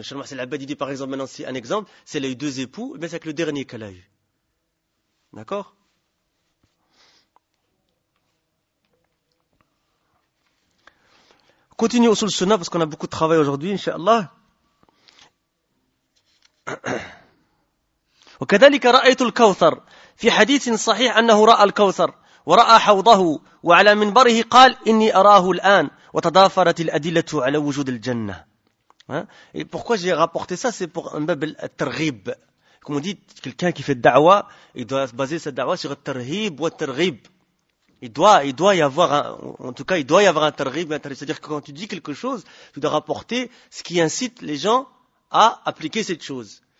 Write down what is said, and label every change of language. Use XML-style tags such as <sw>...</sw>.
<fr>Inch'Allah, c'est l'abbé, il dit par exemple, maintenant, si un exemple, si elle a eu deux époux, eh bien, c'est avec le dernier qu'elle a eu. D'accord? Continuons sur le sunnah parce qu'on a beaucoup de travail aujourd'hui, inshallah.</fr> <ar>وكذلك رأيت الكوثر في حديث صحيح أنه رأى الكوثر ورأى حوضه وعلى منبره قال إني أراه الآن وتضافرت الأدلة على وجود الجنة.</ar> <fr>Et pourquoi j'ai rapporté ça, c'est pour un bab al-targhib. Comme on dit, quelqu'un qui fait da'wa, il doit baser sa da'wa sur al-targhib wa al-targhib. Il doit y avoir un targhib, c'est-à-dire que quand tu dis quelque chose, tu dois rapporter ce qui incite les gens à appliquer cette chose.</fr>